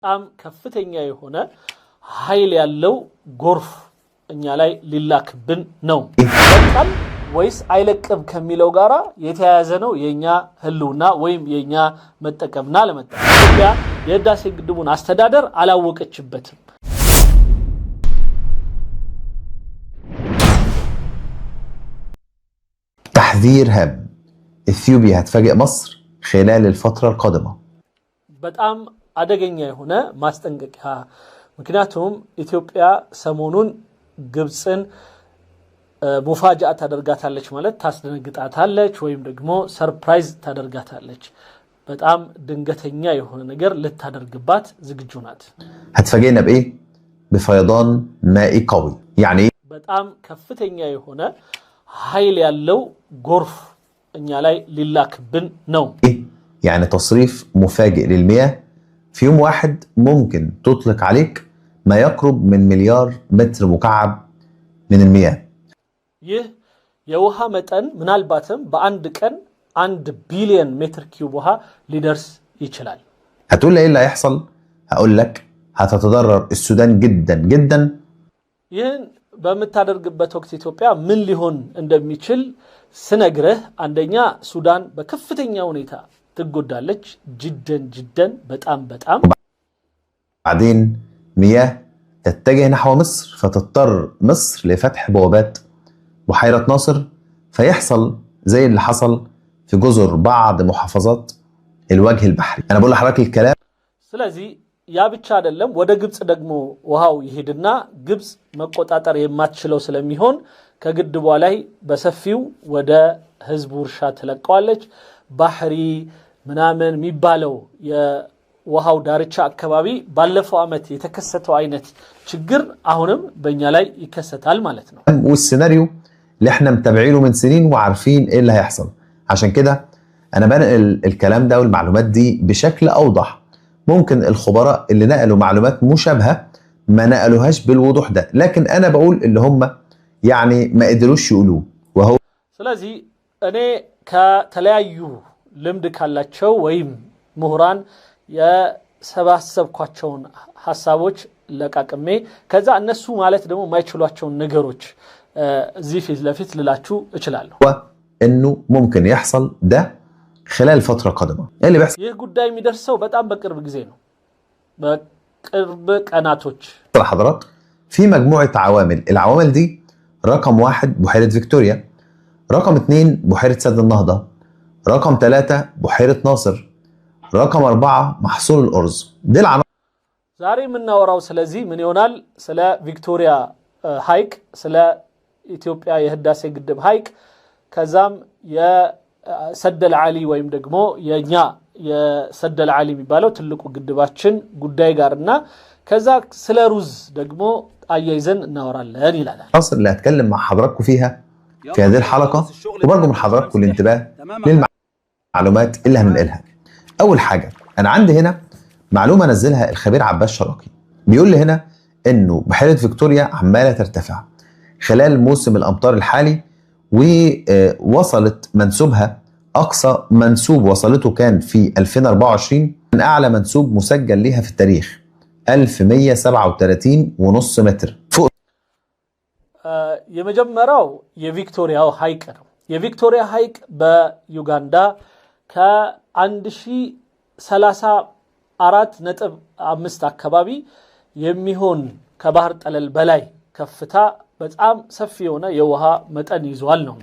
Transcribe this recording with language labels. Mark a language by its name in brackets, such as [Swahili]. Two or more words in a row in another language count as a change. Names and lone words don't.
[Amharic] በጣም ከፍተኛ የሆነ ኃይል ያለው ጎርፍ እኛ ላይ ሊላክብን ነው። በጣም ወይስ አይለቅም ከሚለው ጋራ የተያያዘ ነው የኛ ህልውና ወይም የኛ መጠቀምና ለመጠቀም። ኢትዮጵያ የህዳሴ ግድቡን አስተዳደር አላወቀችበትም። [Arabic] تحذير هام: إثيوبيا هتفاجئ مصر خلال الفترة القادمة. [Amharic] በጣም አደገኛ የሆነ ማስጠንቀቂያ። ምክንያቱም ኢትዮጵያ ሰሞኑን ግብፅን ሙፋጃ ታደርጋታለች ማለት ታስደነግጣታለች ወይም ደግሞ ሰርፕራይዝ ታደርጋታለች። በጣም ድንገተኛ የሆነ ነገር ልታደርግባት ዝግጁ ናት። [Arabic] هتفاجئنا بإيه؟ بفيضان مائي قوي. يعني [Amharic] በጣም ከፍተኛ የሆነ ኃይል ያለው ጎርፍ እኛ ላይ ሊላክብን ነው። [Arabic] يعني تصريف مفاجئ للمياه في يوم واحد ممكن تطلق عليك ما يقرب من مليار متر مكعب من المياه. [Amharic] ይህ የውሃ መጠን ምናልባትም በአንድ ቀን 1 ቢሊዮን ሜትር ኪዩብ ውሃ ሊደርስ ይችላል። [Arabic] هتقول لي ايه اللي هيحصل؟ هقول لك هتتضرر السودان جدا جدا. [Amharic] ይህን በመታደርግበት ወቅት ኢትዮጵያ ምን ሊሆን እንደሚችል ስነግርህ አንደኛ ሱዳን በከፍተኛ ሁኔታ ትጎዳለች። جدا በጣም [Arabic] بعدين مياه تتجه نحو مصر فتضطر مصر لفتح بوابات بحيرة ناصر فيحصل زي اللي حصل في جزر بعض محافظات الوجه البحري. انا بقول لحضرتك الكلام. [Amharic] ስለዚህ ያ ብቻ አይደለም፣ ወደ ግብጽ ደግሞ ውሃው ይሄድና ግብጽ መቆጣጠር የማትችለው ስለሚሆን ከግድቧ ላይ በሰፊው ወደ ህዝቡ እርሻ ትለቀዋለች። ባህሪ ምናምን የሚባለው የውሃው ዳርቻ አካባቢ ባለፈው አመት የተከሰተው አይነት ችግር አሁንም በእኛ ላይ ይከሰታል ማለት ነው። [Arabic] والسيناريو اللي احنا متابعينه من سنين وعارفين ايه اللي هيحصل. عشان كده انا بنقل الكلام ده والمعلومات دي بشكل اوضح. ممكن الخبراء اللي نقلوا معلومات مشابهة ما نقلوهاش بالوضوح ده، لكن انا بقول اللي هم يعني ما قدروش يقولوه وهو [Amharic] ስለዚህ እኔ ከተለያዩ ልምድ ካላቸው ወይም ምሁራን የሰባሰብኳቸውን ሐሳቦች ለቃቅሜ ከዛ እነሱ ማለት ደግሞ ማይችሏቸውን ነገሮች እዚህ ፊት ለፊት ልላችሁ እችላለሁ። [Arabic] انه ممكن يحصل ده خلال فترة قادمة. ايه اللي بيحصل؟ [Amharic] ይህ ጉዳይ የሚደርሰው በጣም በቅርብ ጊዜ ነው። በቅርብ ቀናቶች [Arabic] حضرات في مجموعة عوامل. العوامل دي رقم 1 بحيرة فيكتوريا، رقم 2 بحيرة سد النهضة، رقم 3 بحيرة ناصر، رقم 4 محصول الأرز. دي العناصر. [Amharic] ዛሬ የምናወራው ስለዚህ ምን ይሆናል? ስለ ቪክቶሪያ ሃይቅ፣ ስለ ኢትዮጵያ የህዳሴ ግድብ ሃይቅ፣ ከዛም የሰደል ዓሊ ወይም ደግሞ የኛ የሰደል ዓሊ የሚባለው ትልቁ ግድባችን ጉዳይ ጋርና ከዛ ስለ ሩዝ ደግሞ አያይዘን እናወራለን ይላል። [Arabic] العناصر اللي هتكلم مع حضراتكم فيها في هذه الحلقة، وبرجو من حضراتكم الانتباه للمعلومات اللي هننقلها. أول حاجة أنا عندي هنا معلومة نزلها الخبير عباس شراقي، بيقول لي هنا إنه بحيرة فيكتوريا عمالة ترتفع خلال موسم الأمطار الحالي، ووصلت منسوبها أقصى منسوب وصلته كان في 2024 من أعلى منسوب مسجل لها في التاريخ 1137.5 متر فوق. [Amharic] የመጀመሪያው የቪክቶሪያው ሃይቅ ነው። የቪክቶሪያ ሃይቅ በዩጋንዳ ከ1034.5 አካባቢ የሚሆን ከባህር ጠለል በላይ ከፍታ በጣም ሰፊ የሆነ የውሃ መጠን ይዟል ነው።